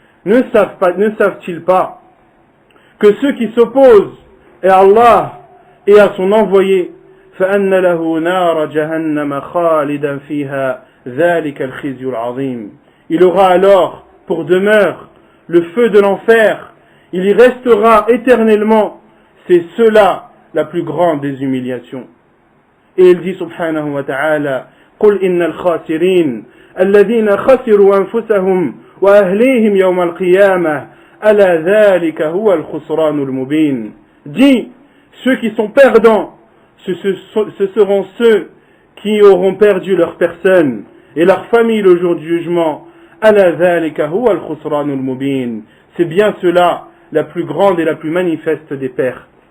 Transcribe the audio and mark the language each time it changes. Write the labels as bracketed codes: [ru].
[fr] ne savent-ils pas que ceux qui s'opposent à Allah et à son envoyé, [ar] فَأَنَّ لَهُ نَارَ جَهَنَّمَ خَالِدًا فِيهَا ذَلِكَ الْخِزْيُ الْعَظِيمُ. [fr] Il aura alors pour demeure le feu de l'enfer, il y restera éternellement, c'est cela la plus grande des humiliations. Et il dit [ar] subhanahu wa ta'ala, قُلْ إِنَّ الْخَاسِرِينَ الَّذِينَ خَسِرُوا أَنفُسَهُمْ وَأَهْلِيهِمْ يَوْمَ الْقِيَامَةِ أَلَا ذَلِكَ هُوَ الْخُسْرَانُ الْمُبِينُ. [fr] Dis, ceux qui sont perdants, ce seront ceux qui auront perdu leur personne et leur famille le jour du jugement. [ar] أَلَا ذَلِكَ هُوَ الْخُسْرَانُ الْمُبِينُ. [fr] C'est bien cela, la plus grande et la plus manifeste des pertes.